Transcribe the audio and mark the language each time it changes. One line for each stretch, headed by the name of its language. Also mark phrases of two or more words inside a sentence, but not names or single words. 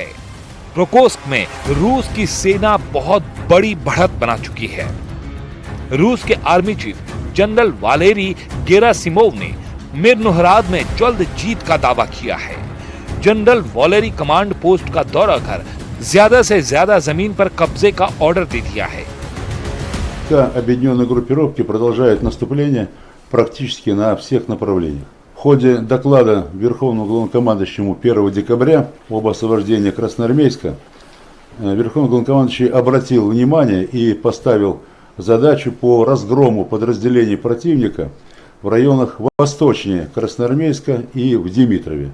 Hindi: रोकोस्क में रूस की सेना बहुत बड़ी बढ़त बना चुकी है। रूस के
English: army chief
Hindi: जनरल वालेरी गेरासिमोव ने मिर्नोहराद में जल्द जीत का दावा किया है। जनरल वालेरी
English: command post
Hindi: का दौरा कर ज्यादा से ज्यादा जमीन पर कब्जे का ऑर्डर दे दिया है।
Russian: Объединенные группировки продолжают наступление практически на всех направлениях. В ходе доклада Верховному главнокомандующему 1 декабря об освобождении Красноармейска Верховный главнокомандующий обратил внимание и поставил задачу по разгрому подразделений противника в районах восточнее Красноармейска и в Димитрове.